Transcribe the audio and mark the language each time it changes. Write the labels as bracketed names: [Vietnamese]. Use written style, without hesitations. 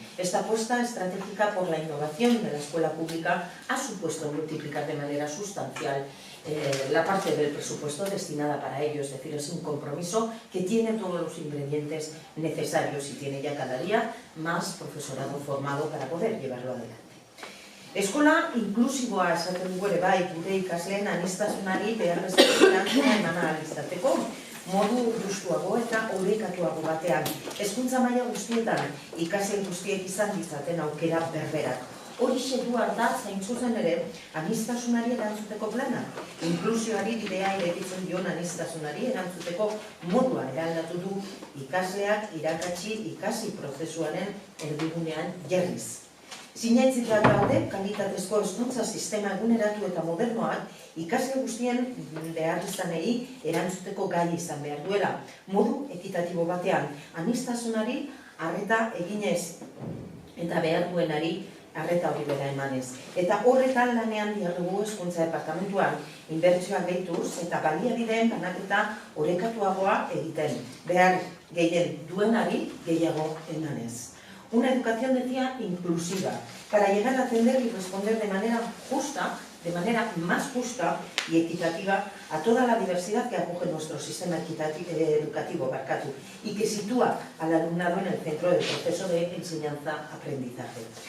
[Spanish] Esta apuesta estratégica por la innovación de la escuela pública ha supuesto multiplicar de manera sustancial la parte del presupuesto destinada para ello, es decir, es un compromiso que tiene todos los ingredientes necesarios y tiene ya cada día más profesorado formado para poder llevarlo adelante. [Basque] Eskola inklusiboa esaten dugu ere bai, gure ikasleen aniztasunari beharrezko erantzuna eman ahal izateko, modu justuago eta orekatuago batean. Hezkuntza maila guztietan ikasle guztiek izan ditzaten aukera berberak. Horixe du ardatz hain zuzen ere aniztasunari erantzuteko plana. Inklusioari bidea irekitzen dion aniztasunari erantzuteko modua eraldatu du ikasleak ikasi prozesuaren erdigunean jarriz. Sinaitzitak daude, kalitatezko hezkuntza sistema eguneratu eta modernoak ikasle guztien beharrizanei erantzuteko gai izan behar duela. Modu ekitatibo batean, aniztasunari arreta eginez eta behar duenari arreta hori bera emanez. Eta horretan lanean dihardugu hezkuntza departamentuan inbertsioak gehituz eta baliabideen banaketa orekatuagoa egiten. Behar gehien duenari gehiago emanez. [Spanish] Una educación, decía, inclusiva, para llegar a atender y responder de manera más justa y equitativa a toda la diversidad que acoge nuestro sistema educativo y que sitúa al alumnado en el centro del proceso de enseñanza-aprendizaje.